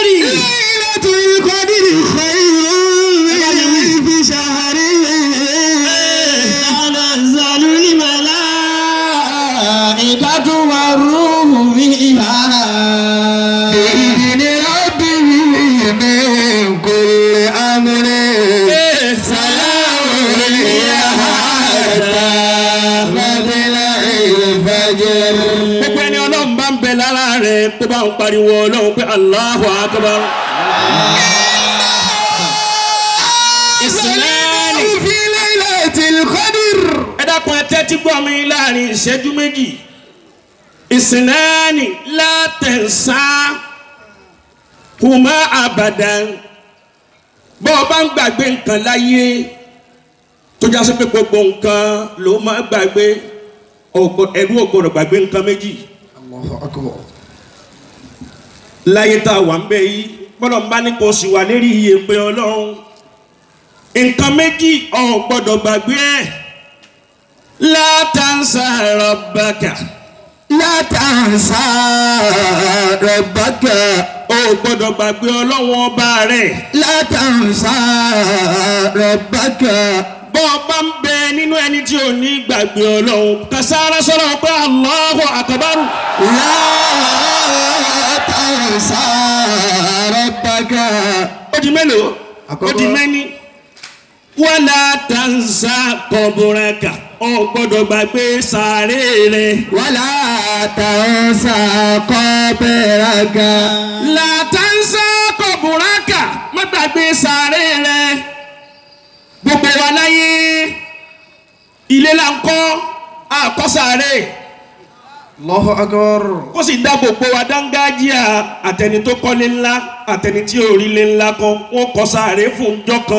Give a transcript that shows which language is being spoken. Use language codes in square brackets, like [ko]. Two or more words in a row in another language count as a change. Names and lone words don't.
[ar] ليلة القدر خير من ألف شهر تنزل الملائكة والروح فيها بإذن ربهم من كل أمر سلام هي حتى مطلع الفجر. [yo] gbogbo ẹni ọlọ́run bá ń bẹ lára rẹ̀ tó bá ń pariwo ọlọ́run pé [ar] Allahu Akbar. [yo] Ìsìláàmù [ar] في ليلة القدر. [yo] ẹ dákun ẹ tẹ́tí gbọ́ mi láàrin ìṣẹ́jú méjì. [ar] Ìsìláàmù la tansa huma abadan. [yo] bọ́ ọ bá ń gbàgbé nǹkan láyé tó já sí pé gbogbo nǹkan ló máa gbàgbé ẹrú ò gbọdọ̀ gbàgbé nǹkan méjì. [ar] Allahu Akbar. [yo] láyé tá a wà ń bẹ yìí gbọ́dọ̀ bá ní kò sì wà lérí iye pé ọlọ́run nǹkan méjì ò gbọ́dọ̀ gbàgbé ẹ̀. [ar] La tansa rabbaka. La tansa rabbaka. [yo] ò gbọ́dọ̀ gbàgbé ọlọ́run ọba rẹ̀. [ar] La tansa rabbaka. [yo] bọ́ ọ bá ń bẹ nínú ẹni tí ò ní gbàgbé ọlọ́run kàsára sọ̀rọ̀ pé [ar] Allahu Akbar. La tansa rabbaka. [yo] ó di mélòó? Àkọ́kọ́. ó di mẹ́ni. [ar] Wala tansa qabraka. [yo] ò gbọ́dọ̀ gbàgbé sàárè rẹ̀. [ar] Wala tansa qabraka. La tansa qabraka. [yo] má gbàgbé sàárè rẹ̀. gbogbo wa láyé ilé là ń kọ́ àkọ́sàárè. [ar] Allahu Akbar. [yo] kó sì dá gbogbo wa dángájíà àtẹni tó kọ́lé ńlá àtẹni tí ò rí lé ńlá kan wọ́n kọ́ sàárè fún ọjọ́ kan.